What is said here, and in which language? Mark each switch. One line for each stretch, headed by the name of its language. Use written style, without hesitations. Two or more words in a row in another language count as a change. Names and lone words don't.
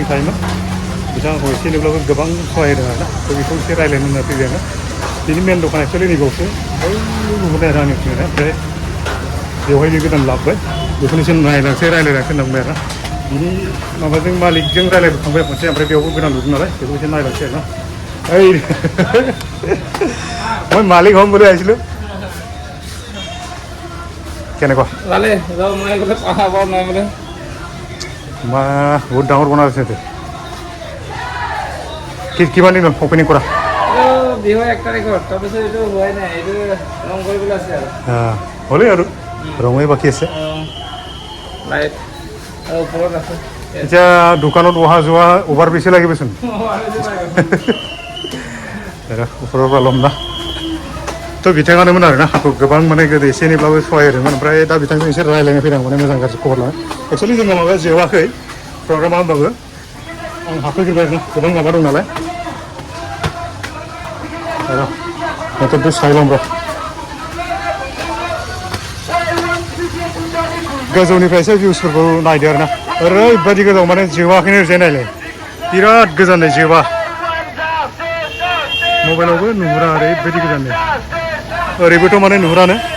Bodo: थायोमोन बिथाङा आंखौ एसे एनैब्लाबो गोबां सहाय होदों आरोना थ' बेखौ एसे रायज्लायनो होनना फैबाय आङो बिनि मेन दखाना एक्सुवेलि नैबावसो बै नुहुरनाय आरो आंनि फैनाया ओमफ्राय बेवहाय बे गोदान लाबोबाय बेखौनो एसे नायलांसै रायज्लायलांसै होनना बुंबाय आरोना बिनि माबाजों मालिकजों रायज्लायबोखांबाय खनसे ओमफ्राय बेयावबो गोदान लुदों नालाय बेखौ एसे नायलांसै आरोना ओइ
Assamese: মই মালিক হ'ম বুলি আহিছিলোঁ কেনেকুৱা ভালে যাওঁ মই বোলে পাব নাই বোলে মা বহুত ডাঙৰ বনাইছে কিমান দিন অপেনিং কৰা বিহু 1 তাৰিখত তাৰপিছত এইটো হোৱাই নাই এইটো ৰং কৰিবলৈ আছে আৰু হ'লেই আৰু ৰঙেই বাকী আছে লাইট আৰু ওপৰত আছে এতিয়া দোকানত অহা যোৱা অভাৰ বেছি লাগিবচোন ওপৰৰ পৰা ল'ম
Bodo: ना थ' बिथाङानोमोन आरोना आंखौ गोबां माने गोदो एसे एनैब्लाबो सहाय होदोंमोन ओमफ्राय दा बिथांजों एसे रायज्लायनो फैदों माने मोजां गाज्रि खबर लानो एक्सुवेलि जोंना माबाया जोबाखै प्रग्रामा होनबाबो आं हाबफैग्रोबाय आरोना गोबां माबा दं नालाय र' दसे साइलाम र' गोजौनिफ्रायसो भिउसफोरखौ नायदो आरोना ओरैबायदि गोजौ माने जोबाखैनो ओरैजाय नायलाय बिराद गोजाननै जोबा मबाइलावबो नुहुरा ओरैबायदि गोजाननो ओरैबोथ' माने नुहुरानो